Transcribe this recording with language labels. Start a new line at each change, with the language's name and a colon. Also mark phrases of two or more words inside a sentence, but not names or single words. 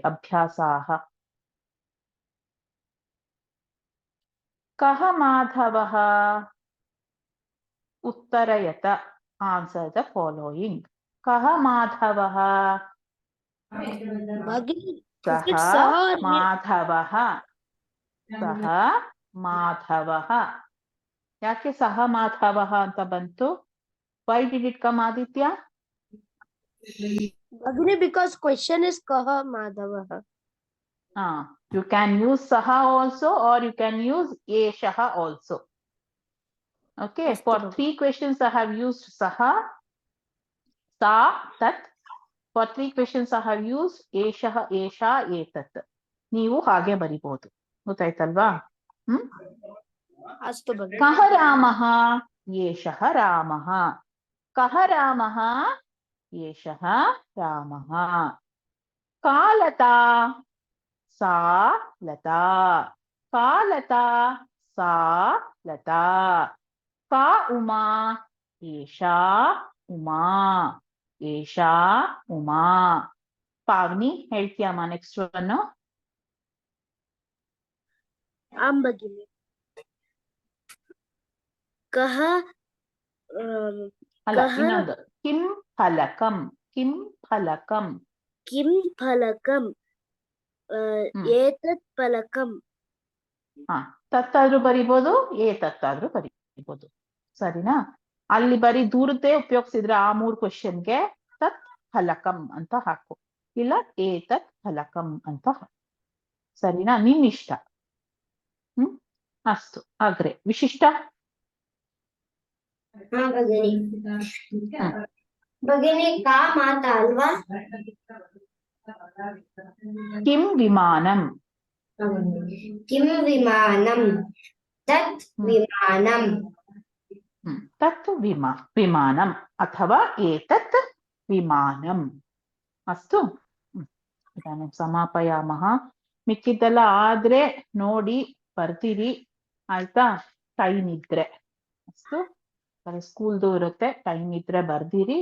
Sanskrit: ಅಭ್ಯಾಸಾಹ. ಕಹ ಮಾಧವಃ ಉತ್ತರಯತ.
English: answer the following.
Sanskrit: ಕಹ ಮಾಧವಃ. ಸಹ ಮಾಧವಃ. ಸಹ ಮಾಧವಃ.
Kannada: ಯಾಕೆ
Sanskrit: ಸಹ ಮಾಧವಃ
Kannada: ಅಂತ ಬಂತು?
English: why did it come, ಆದಿತ್ಯ? Bhagini, because question is
Sanskrit: kaha madhavah.
English: You can use saha also, or you can use eshaha also. Okay, for 3 questions I have used saha, sa, tat. For 3 questions I have used eshaha, esha, etat.
Kannada: ನೀವು ಹಾಗೆ ಬರಿಬಹುದು. ಗೊತ್ತಾಯ್ತಲ್ವಾ?
Sanskrit: Astu Bhagini. ಕಹ ರಾಮಃ, ಏಷಃ ರಾಮಃ. ಕಹ ರಾಮಃ, ಏಷಃ ರಾಮಃ. ಕಾ ಲತಾ, ಸಾ ಲತಾ. ಕಾ ಲತಾ, ಸಾ ಲತಾ. ಕಾ ಉಮಾ, ಏಷಾ ಉಮಾ. ಏಷಾ ಉಮಾ.
Kannada: ಪಾವನಿ ಹೇಳ್ತೀಯಮ್ಮ
English: next one?
Kannada: Am Bhagini.
Sanskrit: Kaha
Kannada: ಅಲ್ಲ, ಇನ್ನೊಂದು.
Sanskrit: ಕಿಂ ಫಲಕಂ. ಕಿಂ ಫಲಕಂ. kim phalakam. Etat phalakam.
Kannada: ತತ್ತಾದ್ರೂ ಬರಿಬೋದು, ತತ್ತಾದ್ರೂ ಬರಿಬೋದು. ಸರಿನಾ? ಅಲ್ಲಿ ಬರೀ ದೂರದ್ದೇ ಉಪಯೋಗಿಸಿದ್ರೆ ಆ 3 ಕ್ವೆಶ್ಚನ್ಗೆ
Sanskrit: ತತ್ ಫಲಕಂ
Kannada: ಅಂತ ಹಾಕು, ಇಲ್ಲ
Sanskrit: ಏತತ್ ಫಲಕಂ
Kannada: ಅಂತ ಹಾಕು. ಸರಿನಾ? ನಿನ್ ಇಷ್ಟ. ಅಸ್ತು. ಆಗ್ರೆ ವಿಶಿಷ್ಟ.
Sanskrit: ಭಗಿನಿ ಕಾ ಮಾತಾ ಅಲ್ವಾ? ಕಿಂ ವಿಮಾನಂ. ಕಿಂ ವಿಮಾನಂ. ತತ್ ವಿಮಾನಂ. ತತ್ ವಿಮಾನಂ ಅಥವಾ ಏತತ್ ವಿಮಾನಂ. ಅಸ್ತು. ಇದಾನಿಂ ಸಮಾಪಯಾಮಃ.
Kannada: ಮಿಕ್ಕಿದ್ದೆಲ್ಲ ಆದ್ರೆ ನೋಡಿ ಬರ್ತೀರಿ ಆಯ್ತಾ. ಟೈಮ್ ಇದ್ರೆ ಅಷ್ಟು ಸ್ಕೂಲ್ದು ಇರುತ್ತೆ, ಟೈಮ್ ಇದ್ರೆ ಬರ್ದಿರಿ.